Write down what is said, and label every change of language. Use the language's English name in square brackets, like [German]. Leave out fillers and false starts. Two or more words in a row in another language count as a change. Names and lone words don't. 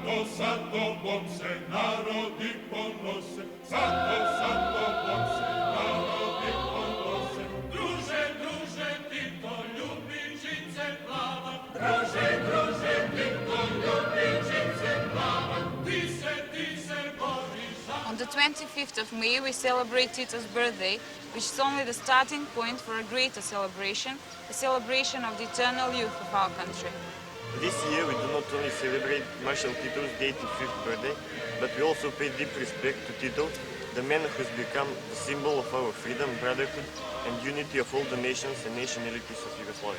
[Serbian] sa tobom se narodi ponose, sa tobom se narodi ponose. Druže, druže, Tito, ljubičice plava, druže, druže, Tito, ljubičice plava, ti se boriš za... [English] On the 25th of May, we celebrate Tito's birthday, which is only the starting point for a greater celebration, a celebration of the eternal youth of our country. This year we do not only celebrate Marshal Tito's 85th birthday, but we also pay deep respect to Tito, the man who has become the symbol of our freedom, brotherhood and unity of all the nations and nationalities of Yugoslavia.